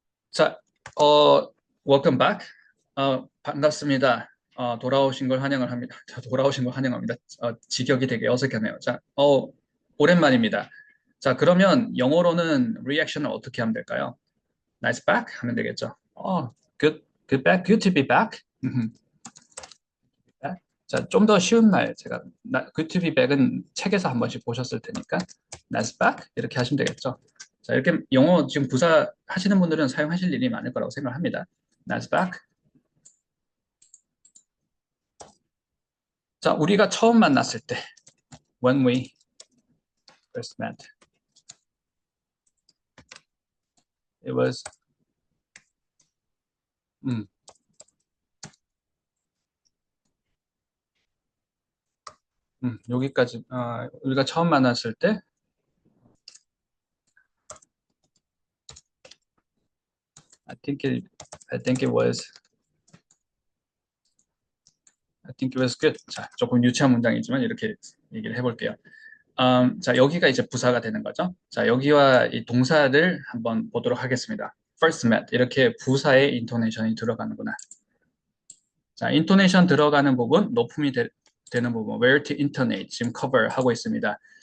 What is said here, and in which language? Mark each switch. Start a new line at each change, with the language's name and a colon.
Korean: 자,
English: welcome back.
Korean: 반갑습니다. 돌아오신 걸 환영을 합니다. 돌아오신 걸 환영합니다. 직역이 되게 어색하네요. 자, 오랜만입니다. 자, 그러면 영어로는 리액션을 어떻게 하면 될까요?
English: Nice back 하면 되겠죠. Good back, good to be back.
Korean: 자, 좀 더 쉬운 말 제가
English: good to be back
Korean: 은 책에서 한 번씩 보셨을 테니까
English: nice back
Korean: 이렇게 하시면 되겠죠. 자, 이렇게 영어 지금 부사 하시는 분들은 사용하실 일이 많을 거라고 생각합니다.
English: Nice back.
Korean: 자, 우리가 처음 만났을 때
English: when we first met it was
Korean: 음, 여기까지 우리가 처음 만났을 때
English: I think it I think it was I think it was good.
Korean: 자, 조금 유치한 문장이지만 이렇게 얘기를 해볼게요. 자, 여기가 이제 부사가 되는 거죠. 자, 여기와 이 동사를 한번 보도록 하겠습니다. First met 이렇게 부사의 인토네이션이 들어가는구나. 자, 인토네이션 들어가는 부분, 높음이 되는 부분,
English: where to intonate
Korean: 지금 cover 하고 있습니다.